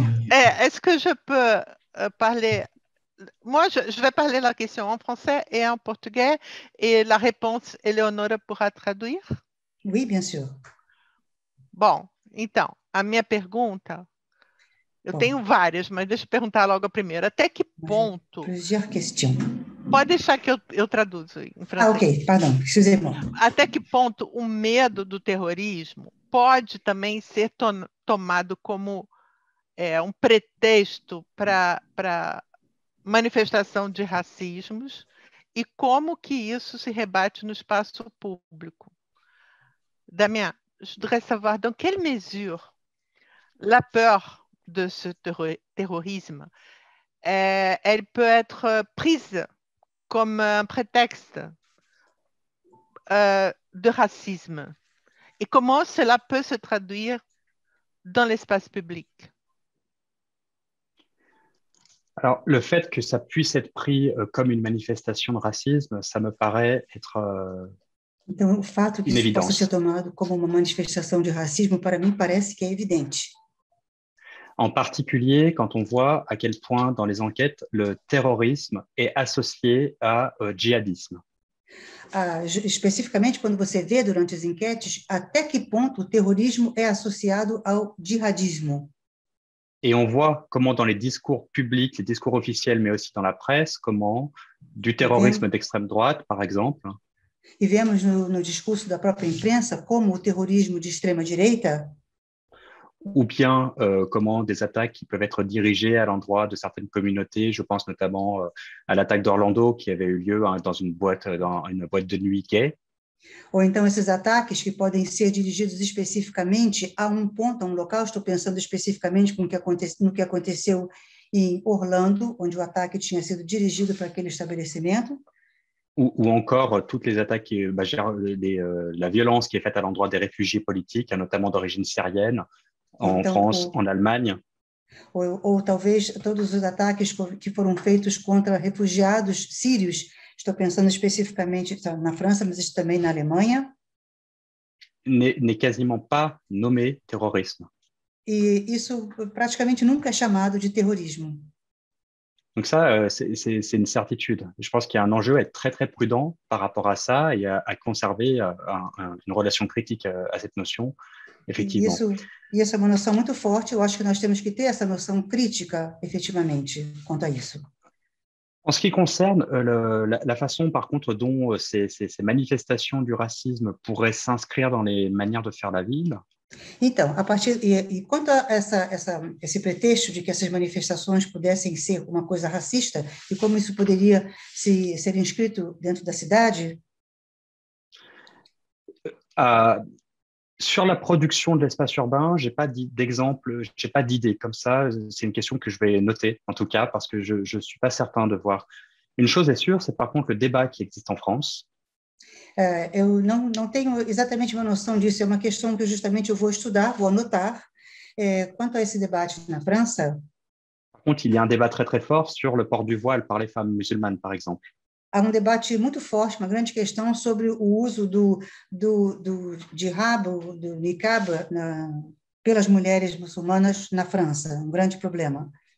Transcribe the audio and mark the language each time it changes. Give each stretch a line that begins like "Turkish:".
French: Est-ce que je peux parler? Moi, je vais parler la question en français et en portugais, et la réponse, Eleonora pourra traduire? Oui, bien sûr.
Portuguese: Bom, então, a minha pergunta, eu tenho várias, mas deixa eu perguntar logo a primeira. Até que ponto...
French: Plusieurs questions.
Portuguese: Pode deixar que eu traduzo em francês.
French: Ah, ok, pardon, excusez-moi.
Portuguese: Até que ponto o medo do terrorismo pode também ser tomado como um pretexto para manifestação de racismos, e como que isso se rebate no espaço público?
French: Damien, je voudrais savoir dans quelle mesure la peur de ce terrorisme, elle peut être prise comme un prétexte de racisme, et comment cela peut se traduire dans l'espace public? Alors, le fait que ça puisse être pris comme une manifestation de racisme, ça me paraît être
Portuguese: então, o fato que isso possa ser tomado como uma manifestação de racismo, para mim, parece que é evidente.
French: En particulier, quand on voit à quel point, dans les enquêtes, le terrorisme est associé à djihadisme.
Portuguese: Especificamente, quando você vê durante as enquetes, até que ponto o terrorismo é associado ao jihadismo.
French: Et on voit comment dans les discours publics, les discours officiels, mais aussi dans la presse, comment du terrorisme d'extrême droite, par exemple.
Portuguese: E vemos no discurso da própria imprensa como o terrorismo de extrema-direita,
French: ou bien comment des attaques qui peuvent être dirigées à l'endroit de certaines communautés. Je pense notamment à l'attaque d'Orlando qui avait eu lieu dans une boîte de nuit gay.
Portuguese: Ou então esses ataques que podem ser dirigidos especificamente a um ponto, a um local. Estou pensando especificamente no que aconteceu em Orlando, onde o ataque tinha sido dirigido para aquele estabelecimento.
French: Ou encore toutes les attaques, la violence qui est faite à l'endroit des réfugiés politiques, notamment d'origine syrienne, en France, en Allemagne.
Portuguese: Ou talvez todos os ataques que foram feitos contra refugiados sírios. Estou pensando especificamente na França, mas também na Alemanha.
French: N'est quasiment pas nommé terrorisme.
Portuguese: E isso praticamente nunca é chamado de terrorismo.
French: Donc ça, c'est une certitude. Je pense qu'il y a un enjeu à être très, très prudent par rapport à ça et à conserver une relation critique à cette notion,
Portuguese: E
French: effectivement.
Portuguese: isso é uma noção muito forte. Eu acho que nós temos que ter essa noção crítica, efetivamente, quanto a isso.
French: En ce qui concerne la façon, par contre, dont ces manifestations du racisme pourraient s'inscrire dans les manières de faire la ville,
Portuguese: Então, quanto a esse pretexto de que essas manifestações pudessem ser uma coisa racista e como isso poderia ser inscrito dentro da cidade,
French: sur la production de l'espace urbain, j'ai pas d'exemple, j'ai pas d'idée comme ça. C'est une question que je vais noter, en tout cas, parce que je suis pas certain de voir. Une chose est sûre, c'est par contre le débat qui existe en France.
Portuguese: eu não tenho exatamente uma noção disso, é uma questão que justamente eu vou estudar, vou anotar. Quanto a esse debate na França,
French: Par contre, il y a un débat très très fort sur le port du voile par les femmes musulmanes, par exemple.
Portuguese: há um debate muito forte, uma grande questão sobre o uso do hijab, do niqab, pelas mulheres muçulmanas na França, um grande problema.